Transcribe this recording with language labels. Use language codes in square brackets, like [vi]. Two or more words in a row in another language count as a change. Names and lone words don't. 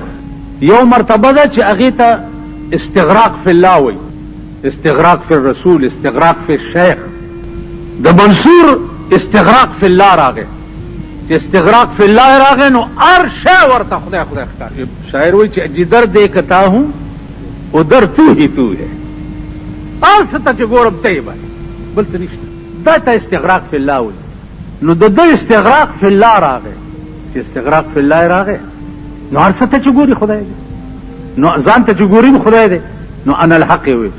[ps] یو مرتبه ده چې هغې ته [ar] استغراق فی الله [ps] وي، [ar] استغراق فی الرسول، استغراق فی الشیخ. [ps] د منصور [ar] استغراق فی الله [ps] راغی، چې [ar] استغراق فی الله [ps] راغی نو هر شی ورته خدای خدای ښکاري. شاعر وایي چې [ur] جدر دیکھتا ہوں ادھر تو ہی تو ہے، [ps] هر څه ته چې ګورم ته یې بس، بل څه نشته. دا ته [ar] استغراق فی الله [ps] وایي. نو د ده [ar] استغراق فی الله [ps] راغی، چې [ar] استغراق فی الله [ps] راغی نو هر څه ته چې ګوري خدای دی، نو ځان ته چې ګوري خدای دی. نو [ar] انا الحق [ps] یې وایي.